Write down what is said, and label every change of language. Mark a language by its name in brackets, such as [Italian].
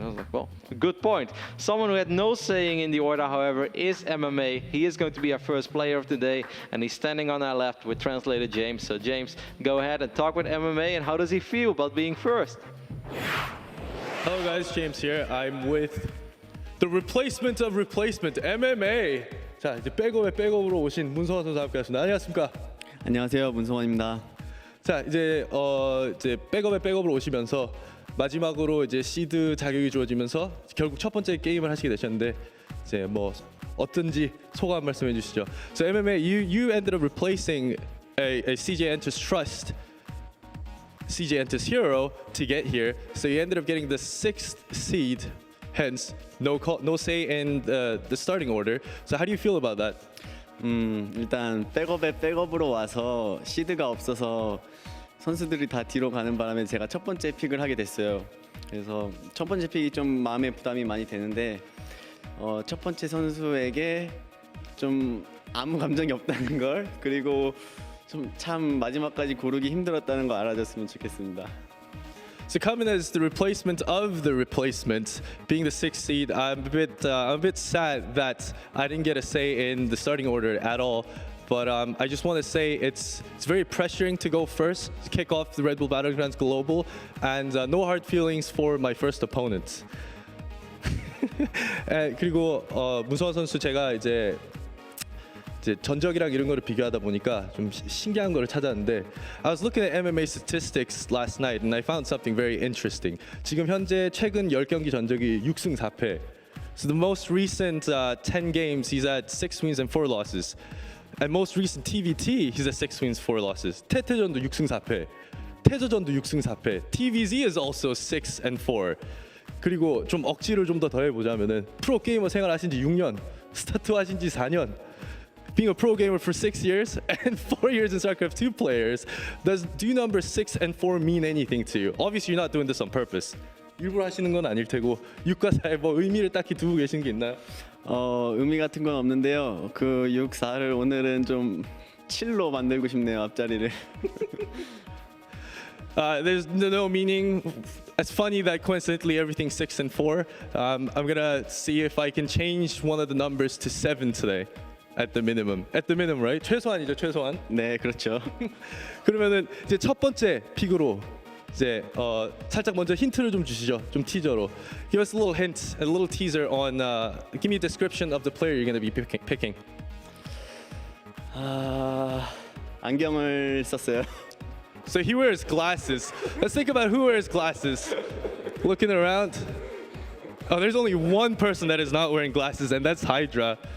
[English] I was like, well, good point. Someone who had no saying in the order, however, is MMA. He is going to be our 1st player of the day, and he's standing on our left with Translator James. So James, go ahead and talk with MMA, and how does he feel about being 1st? Hello guys, James here. I'm with the replacement of replacement, MMA. [Korean] 자, 이제 백업으로 오신 문성원 선수 함께하겠습니다. 안녕하십니까? 안녕하세요, 문성원입니다. 자, 이제 백업으로 오시면서 마지막으로 이제 시드 자격이 주어지면서 결국 첫 번째 게임을 하시게 되셨는데 이제 뭐 어떤지 소감 말씀해 주시죠. [English] So MMA, you ended up replacing a CJ Enter's Trust, CJ Enter's Hero to get here. So you ended up getting the 6th seed. Hence, no say in the starting order. So how do you feel about that? [Korean] 일단 백업으로 와서 시드가 없어서 선수들이 다 뒤로 가는 바람에 제가 첫 번째 픽을 하게 됐어요. 그래서 첫 번째 픽이 좀 마음에 부담이 많이 되는데 첫 번째 선수에게 좀 아무 감정이 없다는 걸, 그리고 좀 참 마지막까지 고르기 힘들었다는 거 알아줬으면 좋겠습니다. [English] So coming as the replacement of the replacement, being the 6th seed, I'm a bit sad that I didn't get a say in the starting order at all. But I just want to say it's very pressuring to go first, to kick off the Red Bull Battlegrounds Global, and no hard feelings for my first opponent. [Korean] 그리고 문성원 선수 제가 이제 전적이랑 이런 거를 비교하다 보니까 좀 신기한 거를 찾았는데 [English] I was looking at MMA statistics last night and I found something very interesting. [Korean] 지금 현재 최근 10경기 전적이 6승 4패. [English] So the most recent 10 games he's at 6 wins and 4 losses. And most recent TVT he's at 6 wins 4 losses. [Korean] 태태전도 6승 4패. 태저전도 6승 4패. [English] TVZ is also 6 and 4. [Korean] 그리고 좀 억지를 좀 더 더해보자면은 프로 게이머 생활하신 지 6년, 스타트 하신 지 4년. [English] Being a pro gamer for 6 years and 4 years in StarCraft II players, do numbers 6 and 4 mean anything to you? Obviously, you're not doing this on purpose. [Korean] 일부러 하시는 건 아닐 테고 6과 4에 뭐 의미를 딱히 두고 계신 게 있나요? 의미 같은 건 없는데요. 그 6, 4를 오늘은 좀 7로 만들고 싶네요, 앞자리를. [English] There's no meaning. It's funny that coincidentally everything's 6 and 4. I'm gonna see if I can change one of the numbers to 7 today. At the minimum, right? [Korean] 최소한이죠, 최소한. 네, 그렇죠. 그러면은 이제 첫 번째 픽으로 이제 살짝 먼저 힌트를 좀 주시죠, 좀 티저로. [English] Give us a little hint, a little teaser on. Give me a description of the player you're going to be picking. [Korean] 안경을 썼어요. [English] So he wears glasses. Let's think about who wears glasses. Looking around. Oh, there's only one person that is not wearing glasses, and that's Hydra.